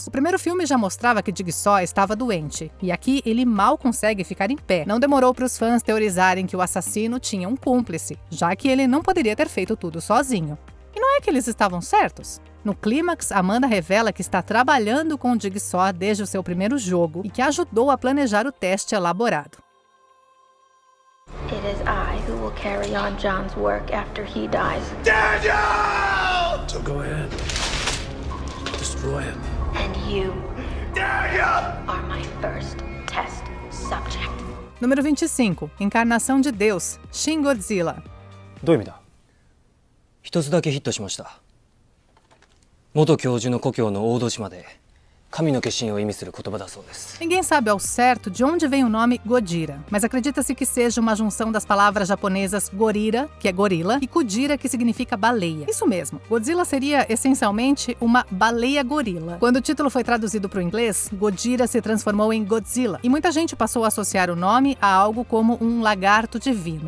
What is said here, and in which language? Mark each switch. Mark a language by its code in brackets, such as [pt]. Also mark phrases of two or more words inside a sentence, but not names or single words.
[pt] O primeiro filme já mostrava que Jigsaw estava doente, e aqui ele mal consegue ficar em pé. Não demorou para os fãs teorizarem que o assassino tinha um cúmplice, já que ele não poderia ter feito tudo sozinho. E não é que eles estavam certos? No clímax, Amanda revela que está trabalhando com o Jigsaw desde o seu primeiro jogo e que ajudou a planejar o teste elaborado. [en] It is I who will carry on John's work after he dies. Daniel! So go ahead. Destroy him. And you Daniel! are my first test subject. [pt] Número 25. Encarnação de Deus, Shin Godzilla. [ja] どういう意味だ？一つだけヒットしました。元教授の故郷の大戸島で神の化身を意味する言葉だそうです。 [pt] Ninguém sabe ao certo de onde vem o nome Gojira, mas acredita-se que seja uma junção das palavras japonesas gorira, que é gorila, e kudira, que significa baleia. Isso mesmo, Godzilla seria essencialmente uma baleia gorila. Quando o título foi traduzido para o inglês, Gojira se transformou em Godzilla, e muita gente passou a associar o nome a algo como um lagarto divino.